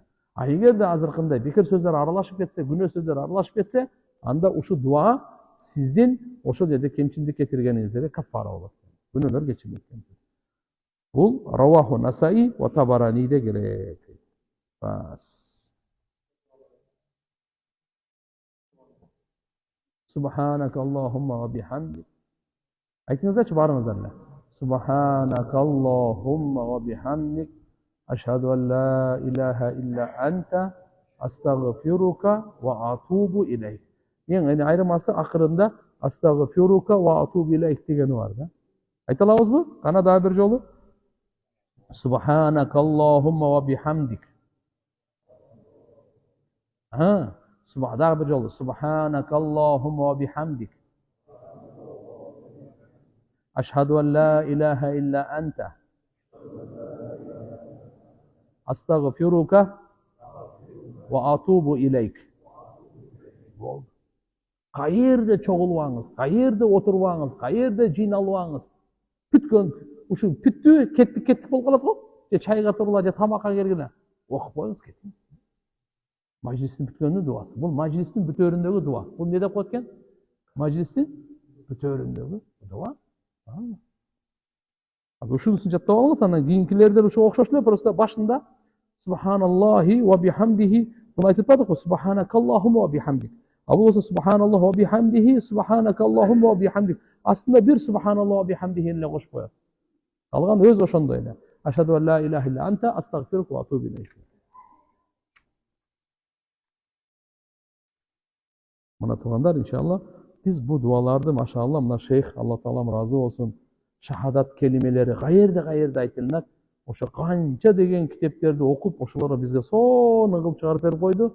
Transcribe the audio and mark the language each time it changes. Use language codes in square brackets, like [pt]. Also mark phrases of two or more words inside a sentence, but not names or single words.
[ky] А эгерде азыркындай бекер сөздөр аралашып кетсе, күнөө сөздөр аралашып кетсе, анда ушу дуа сиздин ошол жерде кемчилдик кетиргениңиздерге кафара болот. Күнөөлөр кечирилет экен. Бул Раваху Насаи ва Табараниде келет. Бас. [ar] سبحانك اللهم وبحمدك. [ky] Айтыңыздарчы баарыңыздар эле. [ar] سبحانك اللهم وبحمدك أشهد أن لا إله إلا أنت أستغفرك وأتوب إليك. [ky] Эң айырмасы акырында [ar] أستغفرك وأتوب إليك [ky] дегени бар да. Айта алабызбы? Кана дагы бир жолу. [ar] سبحانك اللهم وبحمدك. [ky] Дагы бир жолу. [ar] سبحانك اللهم وبحمدك أشهد أن لا إله إلا أنت أستغفرك وأتوب إليك. [ky] Каерде чогулбаңыз, каерде отурбаңыз, каерде жыйналбаңыз. Бүткөн ушу бүттү, кеттик болуп калат го. Же чайга тургула, же тамакка кергиле. Окуп коюңуз, кеттиңиз. Мажлистин бүткөнүн дуасы. Бул мажлистин бүтөөрүндөгү дуа. Бул не деп коет экен? Мажлистин бүтөөрүндөгү дуа. Ушунусун жаттап алыңыз, анан кийинкилерден ушу окшош эле, просто башында [ar] سبحان الله وبحمده [ky] буну айтып атпадыкпы? [ar] سبحانك اللهم وبحمدك. [ky] А бул болсо [ar] سبحان الله وبحمده سبحانك اللهم وبحمدك. [ky] Астында бир [ar] سبحان الله وبحمده [ky] эле кошуп коет. Калган өз ошондой эле. [ar] أشهد أن لا إله إلا أنت أستغفرك وأتوب إليك. [ky] Мына туугандар, иншалла биз бу дуаларды машаалла мына шейх Алла Таалам ыраазы болсун, шахадат келимелери каерде айтылат. Ошо канча деген китептерди окуп, ошолорго бизге сонун кылып чыгарып берип койду.